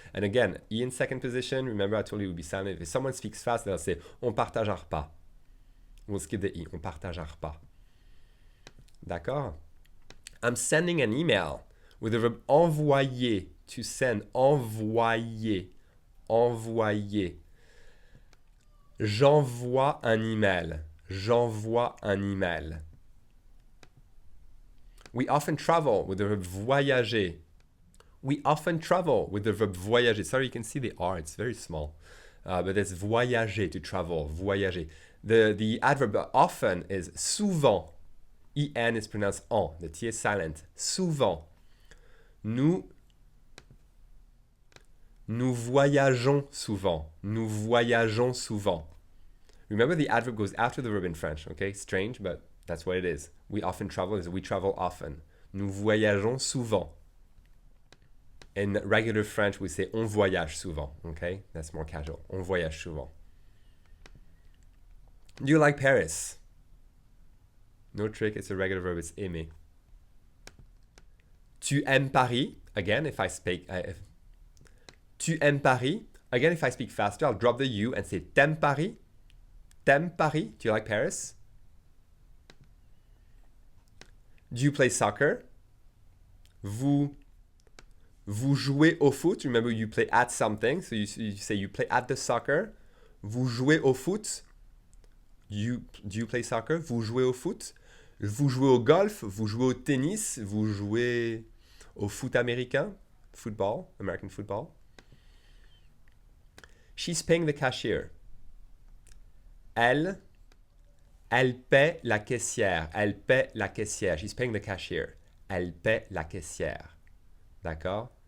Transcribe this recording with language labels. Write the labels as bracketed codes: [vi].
[en] And again, E in second position. Remember, I told you it would be silent. If someone speaks fast, they'll say [fr] on partage un repas. [en] We'll skip the E. [fr] On partage un repas. D'accord? [en] I'm sending an email with the verb envoyer. To send. Envoyer. [fr] Envoyer. J'envoie un email. J'envoie un email. [en] We often travel with the verb voyager. We often travel with the verb voyager. Sorry, you can see the R, it's very small. But it's voyager, to travel, voyager. The adverb often is souvent. IN is pronounced en. The T is silent. Souvent. [fr] Nous voyageons souvent. Nous voyageons souvent. [en] Remember, the adverb goes after the verb in French, okay? Strange, but that's what it is. We often travel is we travel often. [fr] Nous voyageons souvent. [en] In regular French, we say [fr] on voyage souvent, [en] okay? That's more casual. [fr] On voyage souvent. [en] Do you like Paris? No trick, it's a regular verb, it's aimer. [fr] Tu aimes Paris? [en] Again, if I speak... [fr] tu aimes Paris? [en] Again, if I speak faster, I'll drop the U and say t'aimes Paris? [fr] T'aimes Paris? [en] Do you like Paris? Do you play soccer? [fr] Vous jouez au foot? [en] Remember, you play at something, so you say you play at the soccer. [fr] Vous jouez au foot? [en] Do you play soccer? [fr] Vous jouez au foot? Vous jouez au golf? Vous jouez au tennis? Vous jouez au foot américain? [en] Football, American football. She's paying the cashier. [fr] Elle paie la caissière. Elle paie la caissière. [en] She's paying the cashier. [fr] Elle paie la caissière. D'accord?